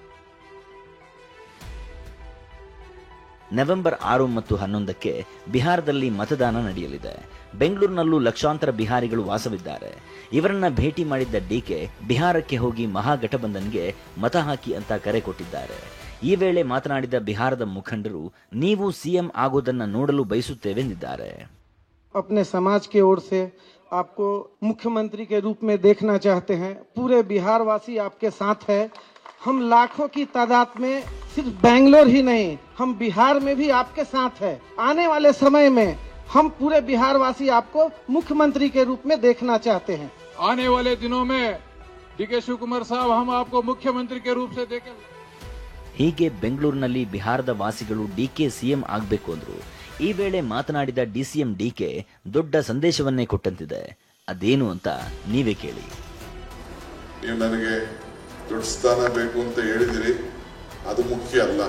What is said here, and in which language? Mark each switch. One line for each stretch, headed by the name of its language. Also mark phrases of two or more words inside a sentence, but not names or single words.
Kannada: ನವೆಂಬರ್ 6 ಮತ್ತು 11ಕ್ಕೆ ಬಿಹಾರದಲ್ಲಿ ಮತದಾನ ನಡೆಯಲಿದೆ. ಬೆಂಗಳೂರಿನಲ್ಲೂ ಲಕ್ಷಾಂತರ ಬಿಹಾರಿಗಳು ವಾಸವಿದ್ದಾರೆ. ಇವರನ್ನ ಭೇಟಿ ಮಾಡಿದ್ದ ಡಿಕೆ ಬಿಹಾರಕ್ಕೆ ಹೋಗಿ ಮಹಾಗಠಬಂಧನ್ಗೆ ಮತ ಹಾಕಿ ಅಂತ ಕರೆ ಕೊಟ್ಟಿದ್ದಾರೆ. ಈ ವೇಳೆ ಮಾತನಾಡಿದ ಬಿಹಾರದ ಮುಖಂಡರು ನೀವು ಸಿಎಂ ಆಗೋದನ್ನ ನೋಡಲು ಬಯಸುತ್ತೇವೆಂದಿದ್ದಾರೆ.
Hindi: अपने समाज की ओर से आपको मुख्यमंत्री के रूप में देखना चाहते हैं. पूरे बिहार वासी आपके साथ है. हम लाखों की तादाद में सिर्फ बेंगलोर ही नहीं, हम बिहार में भी आपके साथ है. आने वाले समय में हम पूरे बिहार वासी आपको मुख्यमंत्री के रूप में देखना चाहते हैं. आने वाले दिनों में डी.के. शिवकुमार साहब हम आपको मुख्यमंत्री के रूप से देखें.
Kannada: ಹೀಗೆ ಬೆಂಗಳೂರಿನಲ್ಲಿ ಬಿಹಾರದ ವಾಸಿಗಳು ಡಿಕೆ ಸಿಎಂ ಆಗಬೇಕು ಅಂದ್ರು. ಈ ವೇಳೆ ಮಾತನಾಡಿದ ಡಿಸಿಎಂ ಡಿಕೆ ದೊಡ್ಡ ಸಂದೇಶವನ್ನೇ ಕೊಟ್ಟಂತಿದೆ. ಅದೇನು ಅಂತ ನೀವೇ ಕೇಳಿ. ನೀವು ನನಗೆ ದೊಡ್ಡ ಸ್ಥಾನ ಬೇಕು ಅಂತ ಹೇಳಿದಿರಿ, ಅದು ಮುಖ್ಯ ಅಲ್ಲ.